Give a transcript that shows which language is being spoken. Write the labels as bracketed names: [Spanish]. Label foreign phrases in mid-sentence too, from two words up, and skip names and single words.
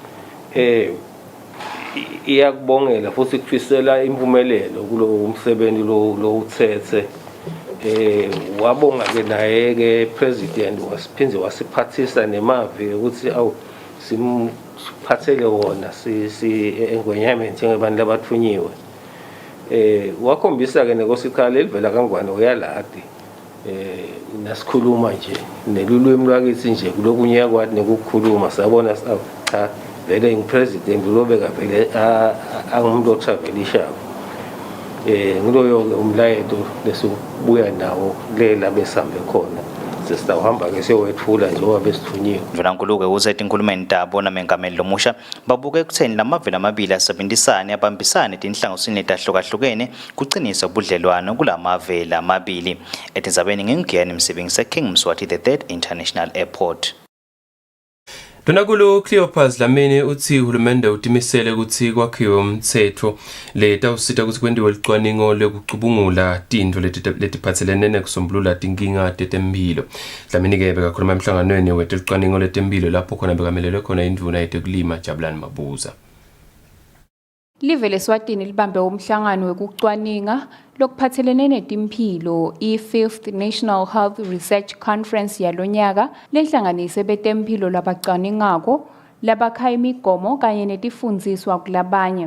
[Swati] iyakubongela futhi kufisela impumelelo kulo umsebenzi lo uthethe wabonga ke naye ke president wasiphinze wasiphathisa nemavi ukuthi awu simphathele wona si engwenyameni njengabantu labathunyiwe wakhombisa ke nekosikhali elivela kangwane uyaladi nasikhuluma nje nelulwimi lwakithi nje kulokunye kwathi nekukhuluma sabona cha vele ngipresident lobeka vele angumuntu otravelishayo ngiloyo ke umlayeto lesobuya nawo lela besambe khona sesitawuhamba ke siyowethula nje wabesithunyiwe Mvelankulu-ke uzethi enkulumeni tabo namengameli lomusha babuke ekutheni lamavela amabili asebenzisane abambisane etinhlanganisweni etahlukahlukene kuqinisa ubudlelwano kulamavela amabili etindzabeni ngengiyani Msebenzise King Mswati the 3rd International Airport. Donakulu Cleopas Dlamini uthi uhulumende utimisele ukuthi kwakhiwe umthetho letawusita ukuthi kwenziwe licwaningo lokucubungula tintfo letiphatselene nekusombulula tinkinga tetemphilo. Dlamini ke bekakhuluma emhlanganweni weticwaningo letemphilo lapho khona bekamelelwe khona indvuna yetekulima Jabulani Mabuza. Live leSwatini libambe umhlangano wekucwaninga lokuphathelene netimphilo i-5th National Health Research Conference yalonyaka lehlanganise betemphilo labacwaningako labakha imigomo kanye netifundziswa kulabanye.